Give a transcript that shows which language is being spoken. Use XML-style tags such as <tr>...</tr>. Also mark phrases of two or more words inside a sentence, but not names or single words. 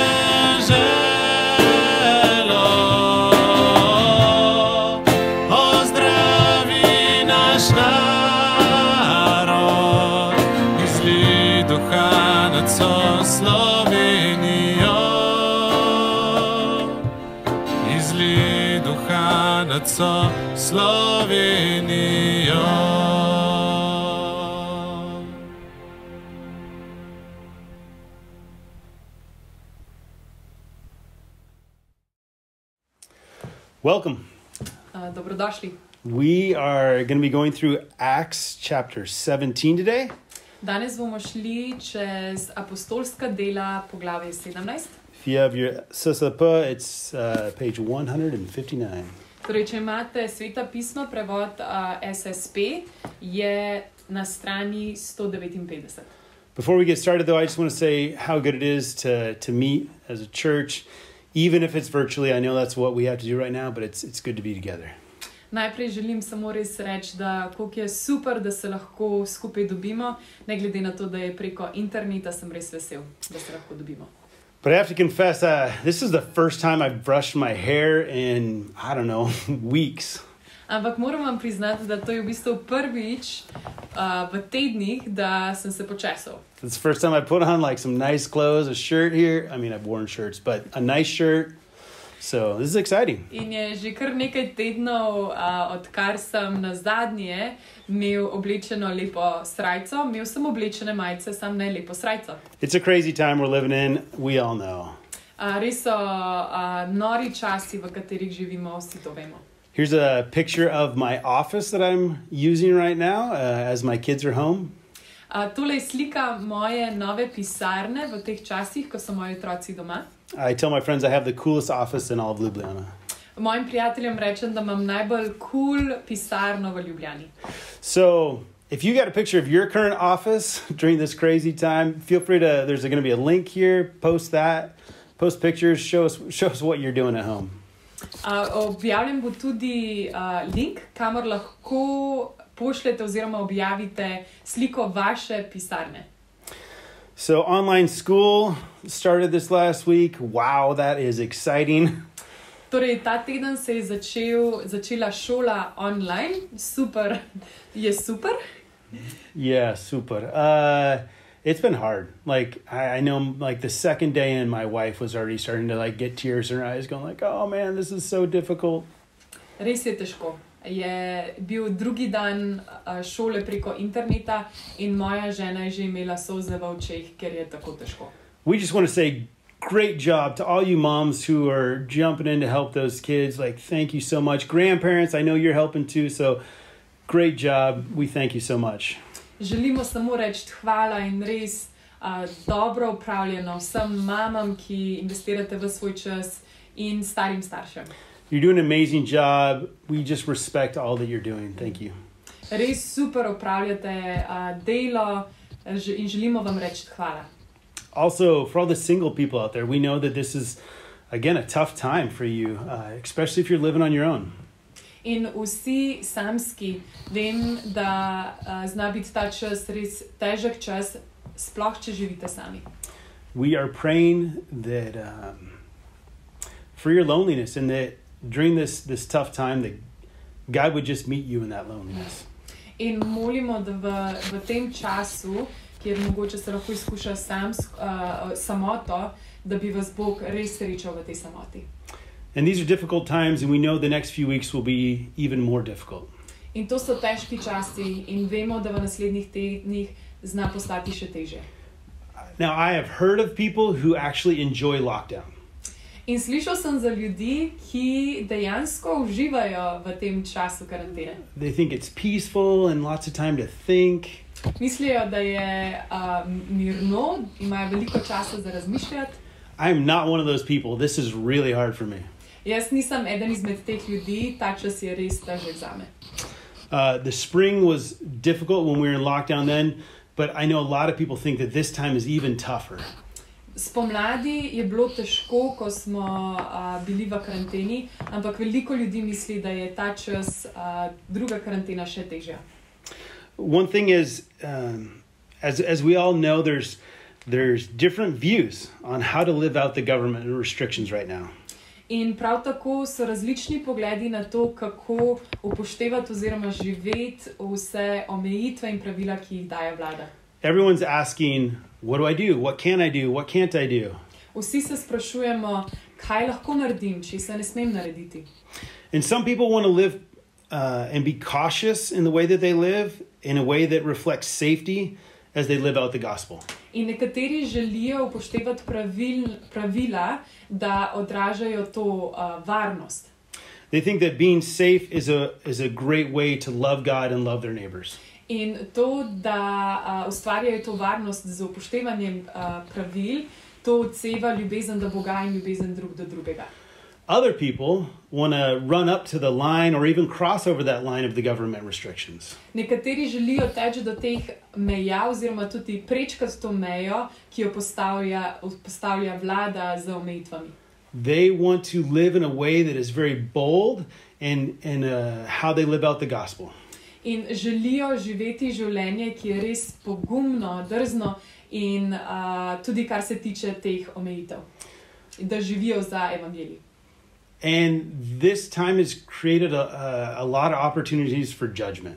<sl>deželo, ozdravi naš narod, izlij duha nad vso Slovenijo, izlij duha nad vso Slovenijo.</sl> <en>Welcome.</en> <sl>Dobrodošli.</sl> <en>We are going to be going through Acts chapter 17 today.</en> <sl>Danes bomo šli čez apostolska dela poglavje 17.</sl> <en>If you have your SSP, it's page 159.</en> <sl>Torej, če imate Sveta pisma, prevod SSP, je na strani 159.</sl> <en>Before we get started, though, I just want to say how good it is to meet as a church, even if it's virtually. I know that's what we have to do right now, but it's good to be together.</en> <sl>Najprej želim samo res reči, da koliko je super, da se lahko skupaj dobimo, ne glede na to, da je preko interneta, sem res vesel, da se lahko dobimo.</sl> <en>But I have to confess, this is the first time I've brushed my hair in, I don't know, weeks.</en> <sl>Ampak moram vam priznati, da to je v bistvu prvič v tednih, da sem se počesal.</sl> <en>It's the first time I put on like some nice clothes, a shirt here. I mean, I've worn shirts, but a nice shirt. So this is exciting.</en> <sl>In je že kar nekaj tednov, odkar sem na zadnje imel oblečeno lepo srajco, imel sem oblečene majice, sam ne lepo srajco.</sl> <en>It's a crazy time we're living in. We all know.</en> <sl>Res so nori časi, v katerih živimo, vsi to vemo.</sl> <en>Here's a picture of my office that I'm using right now as my kids are home.</en> <sl>Tole je slika moje nove pisarne v teh časih, ko so moji otroci doma.</sl> <en>I tell my friends I have the coolest office in all of Ljubljana.</en> <sl>Mojim prijateljem rečem, da imam najbolj cool pisarno v Ljubljani.</sl> <en>So if you got a picture of your current office during this crazy time, feel free to, there's going to be a link here, post that, post pictures, show us what you're doing at home.</en> <sl>Objavljen bo tudi link, kamor lahko pošljete oziroma objavite sliko vaše pisarne.</sl> <en>So online school started this last week. Wow, that is exciting.</en> <sl>Torej, ta teden se je začela šola online. Super, je super.</sl> <en>Yeah, super. It's been hard. Like I know like the second day in, my wife was already starting to like get tears in her eyes going like, "Oh man, this is so difficult."</en> <sl>Res je težko. Je bil drugi dan šole preko interneta in moja žena je že imela solze v očeh, ker je tako težko.</sl> <en>We just want to say great job to all you moms who are jumping in to help those kids. Like, thank you so much. Grandparents, I know you're helping too, so great job. We thank you so much.</en> <sl>Želimo samo reči hvala in res dobro upravljeno vsem mamam, ki investirate v svoj čas in starim staršem.</sl> <en>You're doing an amazing job. We just respect all that you're doing. Thank you.</en> <sl>Res super upravljate delo in želimo vam reči hvala.</sl> <en>Also, for all the single people out there, we know that this is, again, a tough time for you, especially if you're living on your own.</en> <sl>In vsi samski, vem, da zna biti ta čas res težek čas, sploh če živite sami.</sl> <en>We are praying that for your loneliness and that during this tough time that God would just meet you in that loneliness.</en> <sl>In molimo, da v tem času, kjer mogoče se lahko izkuša samoto, da bi vas Bog res srečal v tej samoti.</sl> <en>And these are difficult times, and we know the next few weeks will be even more difficult.</en> <sl>In to so težki časi in vemo, da v naslednjih tednih zna postati še težje.</sl> <en>Now, I have heard of people who actually enjoy lockdown.</en> <sl>In slišal sem za ljudi, ki dejansko uživajo v tem času karantene.</sl> <en>They think it's peaceful and lots of time to think.</en> <sl>Mislijo, da je mirno, imajo veliko časa za razmišljati.</sl> <en>I'm not one of those people. This is really hard for me.</en> <sl>Jaz nisem eden izmed teh ljudi, ta čas je res težek zame.</sl> <en>The spring was difficult when we were in lockdown then, but I know a lot of people think that this time is even tougher.</en> <sl>Spomladi je bilo težko, ko smo bili v karanteni, ampak veliko ljudi misli, da je ta čas druga karantena še težja.</sl> <en>One thing is, as we all know, there's different views on how to live out the government restrictions right now.</en> <sl>In prav tako so različni pogledi na to, kako upoštevati oziroma živeti vse omejitve in pravila, ki jih daje vlada.</sl> <en>Everyone's asking, what do I do? What can I do? What can't I do?</en> <sl>Vsi se sprašujemo, kaj lahko naredim, če se ne smem narediti.</sl> <en>And some people want to live and be cautious in the way that they live, in a way that reflects safety as they live out the gospel.</en> <sl>In nekateri želijo upoštevati pravila, da odražajo to varnost.</sl> <en>They think that being safe is a great way to love God and love their neighbors.</en> <sl>In to, da ustvarjajo to varnost z upoštevanjem pravil, to odseva ljubezen do Boga in ljubezen drug do drugega.</sl> <en>Other people want to run up to the line or even cross over that line of the government restrictions.</en> <sl>Nekateri želijo teči do teh meja oziroma tudi prečkati to mejo, ki jo postavlja vlada z omejitvami.</sl> <en>They want to live in a way that is very bold in how they live out the gospel.</en> <sl>In želijo živeti življenje, ki je res pogumno, drzno in tudi kar se tiče teh omejitev. Da živijo za evangelij.</sl> <en>And this time has created a lot of opportunities for judgment.</en>